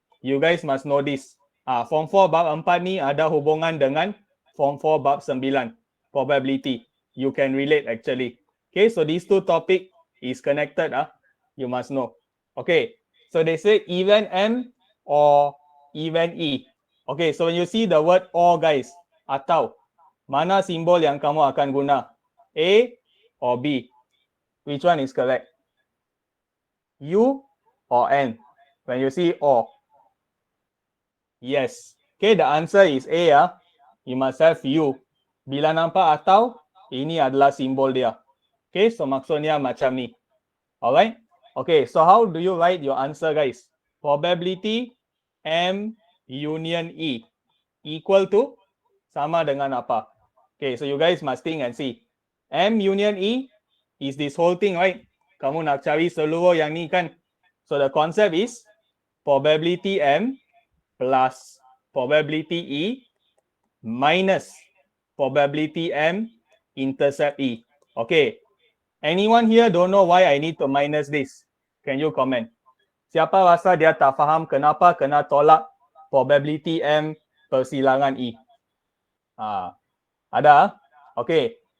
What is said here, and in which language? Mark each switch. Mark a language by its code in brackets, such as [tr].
[en] You guys must know this. [ms] Form 4 bab 4 ni ada hubungan dengan Form 4 bab 9. Probability. [en] You can relate actually. Okay, so these two topic is connected. You must know. Okay, so they say even M or even E. Okay, so when you see the word or, guys, [ms] atau. Mana simbol yang kamu akan guna? [en] A or B? Which one is correct? U or N? When you see O. Yes. Okay, the answer is A ya. You must have U. [ms] Bila nampak atau, ini adalah simbol dia. Okay, so maksudnya macam ni. Alright? [en] Okay, so how do you write your answer, guys? Probability M union E equal to [ms] sama dengan apa? [en] Okay, so you guys must think and see. M union E is this whole thing, right? [ms] Kamu nak cari seluruh yang ni kan? [en] So the concept is probability M plus probability E minus probability M intercept E. Okay. Anyone here don't know why I need to minus this? Can you comment? [ms] Siapa rasa dia tak faham kenapa kena tolak probability M persilangan E? Ada? Okay.